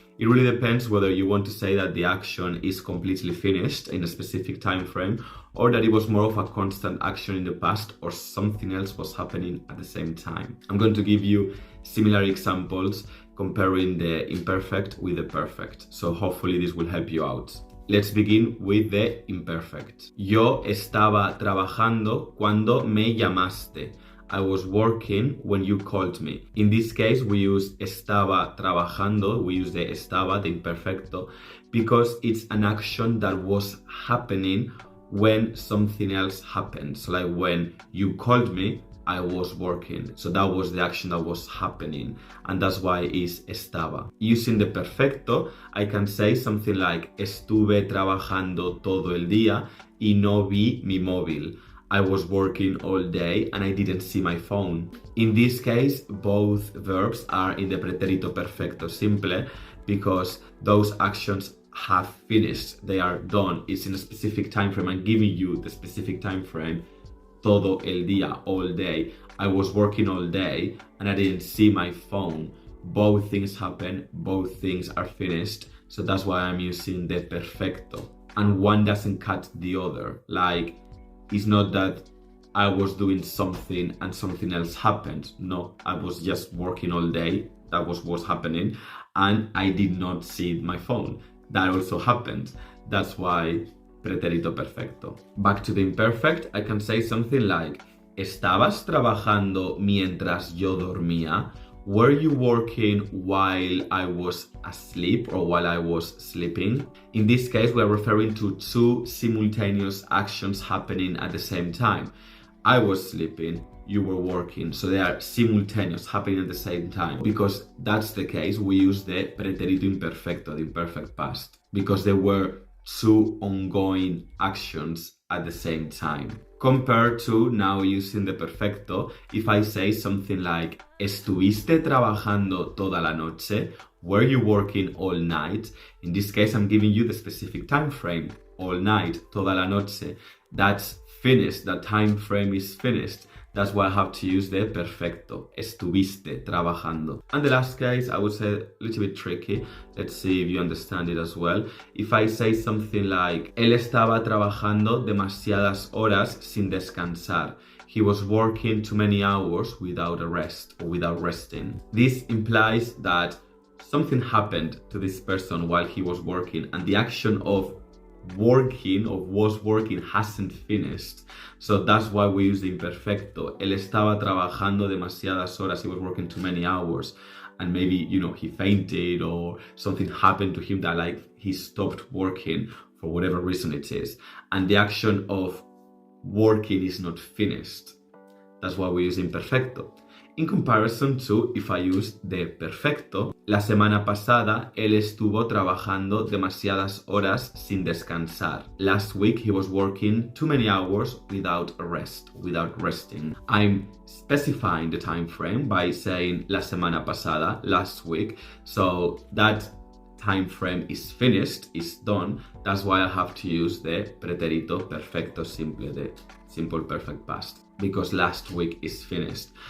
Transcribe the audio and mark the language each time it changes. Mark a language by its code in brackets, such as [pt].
[en] It really depends whether you want to say that the action is completely finished in a specific time frame or that it was more of a constant action in the past or something else was happening at the same time. I'm going to give you similar examples comparing the imperfect with the perfect. So hopefully this will help you out. Let's begin with the imperfect. [es] Yo estaba trabajando cuando me llamaste. [en] I was working when you called me. In this case, we use [es] estaba trabajando, [en] we use the estaba, the imperfecto, because it's an action that was happening when something else happened. So like when you called me, I was working. So that was the action that was happening. And that's why it's estaba. Using the perfecto, I can say something like [es] estuve trabajando todo el día y no vi mi móvil. [en] I was working all day and I didn't see my phone. In this case, both verbs are in the pretérito perfecto simple because those actions have finished. They are done. It's in a specific time frame. I'm giving you the specific time frame. [es] Todo el día, [en] all day. I was working all day and I didn't see my phone. Both things happen. Both things are finished. So that's why I'm using the perfecto. And one doesn't cut the other. Like, it's not that I was doing something and something else happened. No, I was just working all day. That was what's happening. And I did not see my phone. That also happened. That's why pretérito perfecto. Back to the imperfect, I can say something like [es] ¿Estabas trabajando mientras yo dormía? [en] Were you working while I was asleep or while I was sleeping? In this case, we are referring to two simultaneous actions happening at the same time. I was sleeping, you were working, so they are simultaneous, happening at the same time. Because that's the case, we use the pretérito imperfecto, the imperfect past, because there were two ongoing actions at the same time. Compared to now using the perfecto, if I say something like [es] ¿Estuviste trabajando toda la noche? [en] Were you working all night? In this case, I'm giving you the specific time frame, all night, [es] toda la noche. [en] That's finished, that time frame is finished. That's why I have to use the perfecto, [es] estuviste trabajando. [en] And the last case, I would say a little bit tricky. Let's see if you understand it as well. If I say something like, [es] él estaba trabajando demasiadas horas sin descansar. [en] He was working too many hours without a rest or without resting. This implies that something happened to this person while he was working and the action of working or was working hasn't finished. So that's why we use the imperfecto. [es] Él estaba trabajando demasiadas horas. [en] He was working too many hours. And maybe, he fainted or something happened to him that like he stopped working for whatever reason it is. And the action of working is not finished. That's why we use imperfecto. In comparison to if I use the perfecto, [es] la semana pasada él estuvo trabajando demasiadas horas sin descansar. [en] Last week he was working too many hours without a rest, without resting. I'm specifying the time frame by saying [es] la semana pasada, [en] last week. So that time frame is finished, is done. That's why I have to use the pretérito perfecto simple, the simple perfect past, because last week is finished.